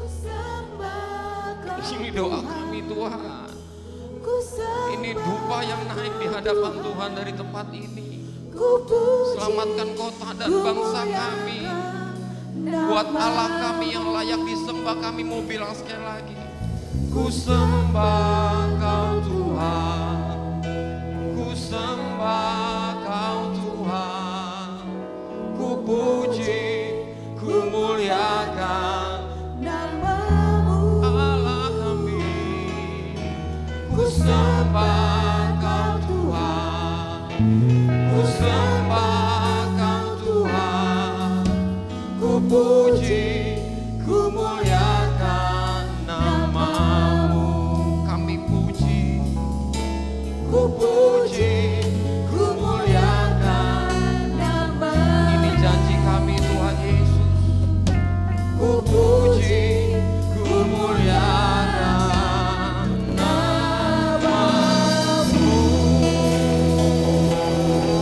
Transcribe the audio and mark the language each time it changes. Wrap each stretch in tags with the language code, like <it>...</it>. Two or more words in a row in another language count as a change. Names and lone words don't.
<id>Ini doa kami Tuhan. Ini dupa yang naik di hadapan Tuhan dari tempat ini. Selamatkan kota dan bangsa kami. Buat Allah kami yang layak disembah, kami mau bilang sekali lagi. Ku sembah Kau Tuhan. Ku sembah Kau Tuhan. Ku puji, ku muliakan nama-Mu Allah kami. Ku sembah Kau Tuhan. Ku sembah Kau Tuhan. Ku puji, ku muliakan nama-Mu. Kami puji, ku puji, ku muliakan nama-Mu. Ini janji kami Tuhan Yesus. Ku puji, ku muliakan nama-Mu.</id>